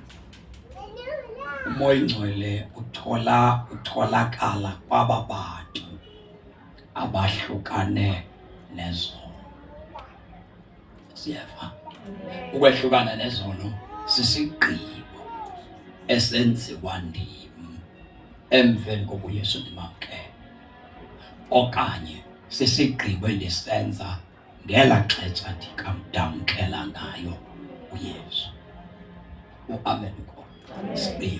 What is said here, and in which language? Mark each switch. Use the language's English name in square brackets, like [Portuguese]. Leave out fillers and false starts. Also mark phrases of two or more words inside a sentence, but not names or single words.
[Zulu] uMoya Ingcwele utholakala kwaba bantu abahlukane nezono. [Xhosa] Siyeva. Ukwehlukana nezono sisigqibo esenziwa ndim emveni kokuba uYesu ndimamkele, okanye sisigqibo endisenza ngela xesha ndikamdamkela ngayo uYesu. Amen. Sigqibo.